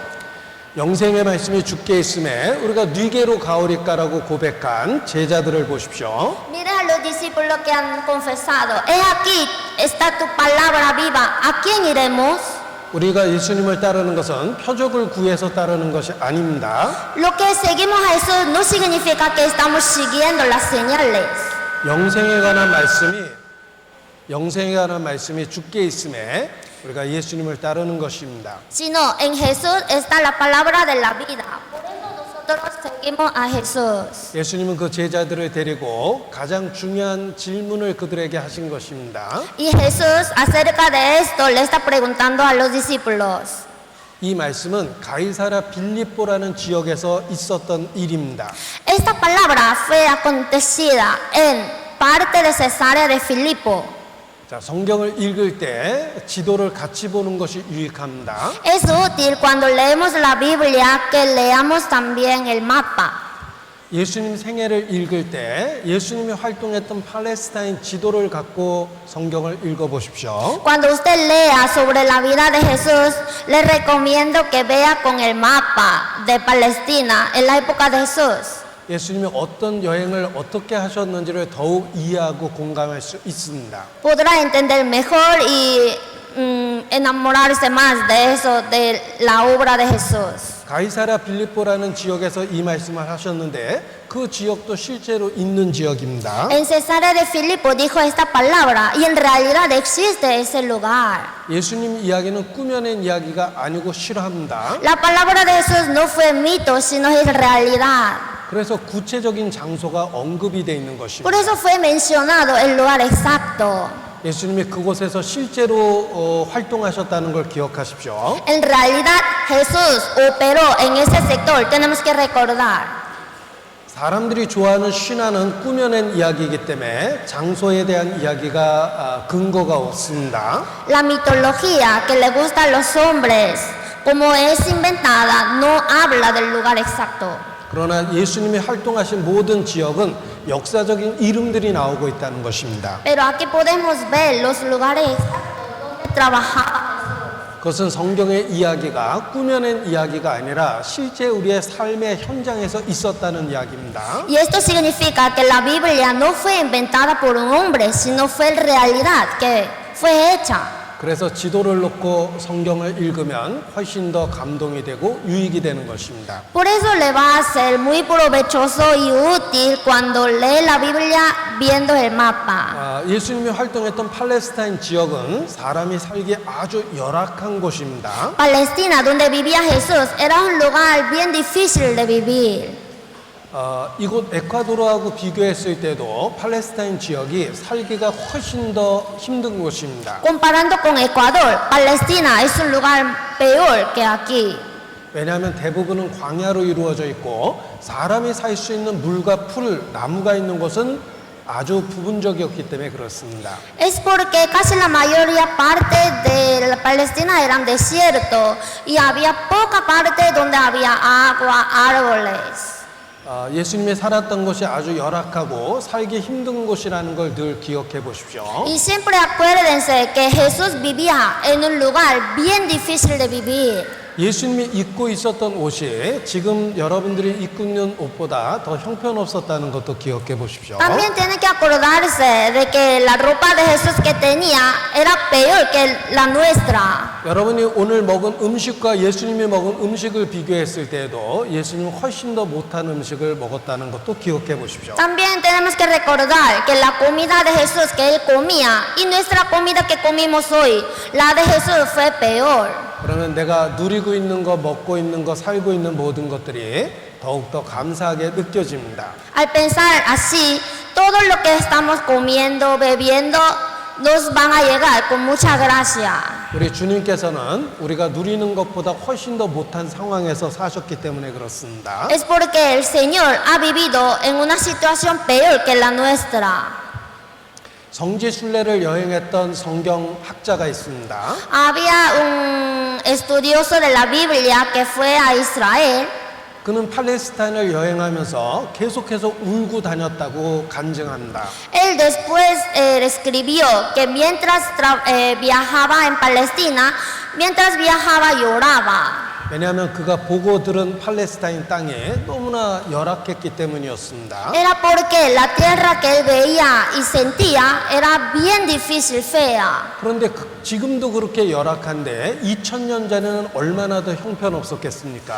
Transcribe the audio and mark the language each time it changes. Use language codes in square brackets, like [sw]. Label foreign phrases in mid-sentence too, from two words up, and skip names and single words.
[ko] 영생의 말씀이 주께 있음에 우리가 뉘게로 가오리까라고 고백한 제자들을 보십시오. [es] Mira a los discípulos que han confesado, he aquí está tu palabra viva, ¿a quién iremos? [ko] 우리가 예수님을 따르는 것은 표적을 구해서 따르는 것이 아닙니다. [es] Lo que seguimos a Jesús no significa que estamos siguiendo las señales. [ko] 영생에 관한 말씀이 주께 있음에 우리가 예수님을 따르는 것입니다. [es] Sino en Jesús está la palabra de la vida. Por eso nosotros seguimos a Jesús. [ko] 예수님은 그 제자들을 데리고 가장 중요한 질문을 그들에게 하신 것입니다. [es] Y Jesús acerca de esto le está preguntando a los discípulos. [ko] 이 말씀은 가이사랴 빌립보라는 지역에서 있었던 일입니다. [es] Esta palabra fue acontecida en parte de Cesarea de Filipo. [ko] 자, 성경을 읽을 때 지도를 같이 보는 것이 유익합니다. [es] Es útil cuando leemos la Biblia que leamos también el mapa. [ko] 예수님 생애를 읽을 때 예수님이 활동했던 팔레스타인 지도를 갖고 성경을 읽어보십시오. [es] Cuando usted lea sobre la vida de Jesús, le recomiendo que vea con el mapa de Palestina en la época de Jesús. [ko] 예수님이 어떤 여행을 어떻게 하셨는지를 더욱 이해하고 공감할 수 있습니다. [es] Podrá entender mejor y enamorarse más de eso, de la obra de Jesús. [ko] 가이사랴 빌립보라는 지역에서 이 말씀을 하셨는데 그 지역도 실제로 있는 지역입니다. [es] En Cesarea de Filipo dijo esta palabra y en realidad existe ese lugar. [ko] 예수님 이야기는 꾸며낸 이야기가 아니고 실화입니다. [es] La palabra de Jesús no fue mito, sino es realidad. [ko] 그래서 구체적인 장소가 언급이 돼 있는 것입니다. [es] Por eso fue mencionado el lugar exacto. [ko] 예수님이 그곳에서 실제로 활동하셨다는 걸 기억하십시오. [es] En realidad Jesús operó en ese sector, tenemos que recordar. [ko] 사람들이 좋아하는 신화는 꾸며낸 이야기이기 때문에 장소에 대한 이야기가 근거가 없습니다. [es] La mitología que le gusta a los hombres, como es inventada, no habla del lugar exacto. [ko] 그러나 예수님이 활동하신 모든 지역은 역사적인 이름들이 나오고 있다는 것입니다. [es] Pero aquí podemos ver los lugares exactos donde trabajaba. [ko] 그것은 성경의 이야기가 꾸며낸 이야기가 아니라 실제 우리의 삶의 현장에서 있었다는 이야기입니다. [es] Y esto significa que la Biblia no fue inventada por un hombre, sino fue realidad que fue hecha. [ko] 그래서 지도를 놓고 성경을 읽으면 훨씬 더 감동이 되고 유익이 되는 것입니다. [es] Por eso le va a ser muy provechoso y útil cuando lee la Biblia viendo el mapa. [ko] 예수님이 활동했던 팔레스타인 지역은 사람이 살기 아주 열악한 곳입니다. [es] Palestina, donde vivía Jesús, era un lugar bien difícil de vivir. [ko] 이곳 에콰도르하고 비교했을 때도 팔레스타인 지역이 살기가 훨씬 더 힘든 곳입니다. [es] Comparando con Ecuador, Palestina es un lugar peor que aquí. [ko] 왜냐하면 대부분은 광야로 이루어져 있고 사람이 살 수 있는 물과 풀, 나무가 있는 곳은 아주 부분적이었기 때문에 그렇습니다. [es] Es porque casi la mayoría parte de la Palestina eran desiertos y había poca parte donde había agua, árboles. [ko] 예수님이 살았던 곳이 아주 열악하고 살기 힘든 곳이라는 걸 늘 기억해 보십시오. [es] Y siempre acuérdense que Jesús vivía en un lugar bien difícil de vivir. [ko] 예수님이 입고 있었던 옷이 지금 여러분들이 입고 있는 옷보다 더 형편없었다는 것도 기억해 보십시오. [es] También tienen que acordarse de que la ropa de Jesús que tenía era peor que la nuestra. [ko] 여러분이 오늘 먹은 음식과 예수님이 먹은 음식을 비교했을 때에도 예수님은 훨씬 더 못한 음식을 먹었다는 것도 기억해 보십시오. [es] También tenemos que recordar que la comida de Jesús que él comía y nuestra comida que comimos hoy, la de Jesús fue peor. [ko] 그러면 내가 누리고 있는 거, 먹고 있는 거, 살고 있는 모든 것들이 더욱더 감사하게 느껴집니다. [es] Al pensar así, todo lo que estamos comiendo, bebiendo, nos van a llegar con mucha gracia. [ko] 우리 주님께서는 우리가 누리는 것보다 훨씬 더 못한 상황에서 사셨기 때문에 그렇습니다. [es] Es porque el Señor ha vivido en una situación peor que la nuestra. [ko] 성지순례를 여행했던 성경학자가 있습니다. [es] Había un estudioso de la Biblia que fue a Israel. [ko] 그는 팔레스타인을 여행하면서 계속해서 울고 다녔다고 간증합니다. [es] Él después escribió que mientras viajaba en Palestina, mientras viajaba lloraba. [ko] 왜냐하면 그가 보고 들은 팔레스타인 땅이 너무나 열악했기 때문이었습니다. [es] Era porque la tierra que él veía y sentía era bien difícil, fea. [ko] 그런데 지금도 그렇게 열악한데 2000년 전에는 얼마나 더 형편없었겠습니까?